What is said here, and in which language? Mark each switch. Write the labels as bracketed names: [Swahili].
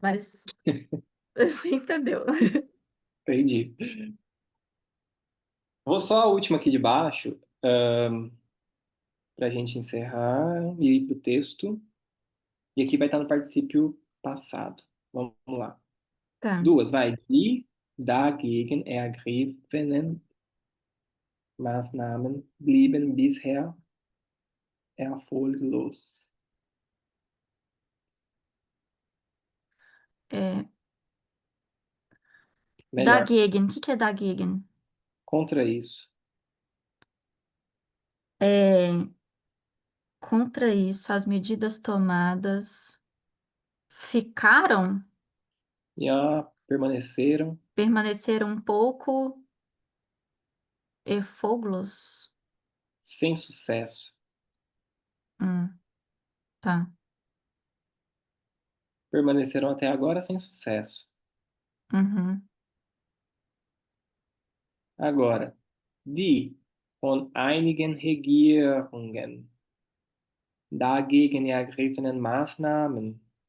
[Portuguese] Mas você entendeu. Entendi. Vou só a última aqui de baixo, para a gente encerrar e ir para o texto. E aqui vai estar no particípio passado. Vamos lá. Tá. Duas, vai. [German] Die dagegen ergriffenen Maßnahmen blieben bisher erfolglos. [Portuguese] É, Melhor. dagegen. O que é dagegen? Contra isso. É, contra isso, as medidas tomadas ficaram, Já permaneceram permaneceram um pouco efôbulos. sem sucesso. Tá. Permaneceram até agora sem sucesso. Uhum. [German] Agora, die von einigen Regierungen dagegen ergriffenen Maßnahmen.